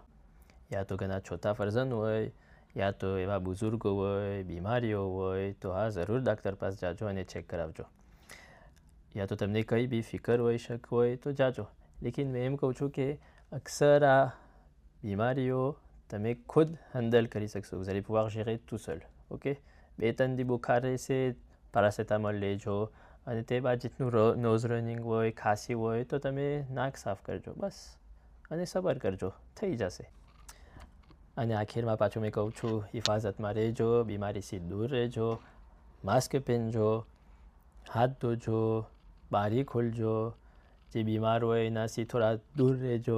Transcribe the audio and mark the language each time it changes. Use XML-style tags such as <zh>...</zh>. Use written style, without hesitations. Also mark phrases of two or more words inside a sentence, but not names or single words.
<gu>યા તો ઘણા છોટા ફરજન હોય, યા તો એવા બુઝુર્ગો હોય, બીમારીઓ હોય, તો આ જરૂર ડાક્ટર પાસે જાજો અને ચેક કરાવજો. યા તો તમને કંઈ બી ફિકર હોય, શક હોય તો જાજો. લેકિન મેં એમ કહું છું કે અક્સર આ બીમારીઓ તમે ખુદ હેન્ડલ કરી શકશો.</gu> <fr>vous allez pouvoir gérer tout seul.</fr> <gu>ઓકે, 2-3 દી બુખાર રહેશે, પેરાસેટામોલ લેજો, અને તે બાદ જેટલું</gu> <en>nose running</en> <gu>હોય, ખાંસી હોય તો તમે નાક સાફ કરજો બસ, અને સબર કરજો, થઈ જશે. અને આખીરમાં પાછું મેં કહું છું, હિફાજતમાં રહેજો, બીમારીથી દૂર રહેજો, માસ્ક પહેરજો, હાથ ધોજો, બારી ખોલજો, જે બીમાર હોય એનાથી થોડા દૂર રહેજો.</gu>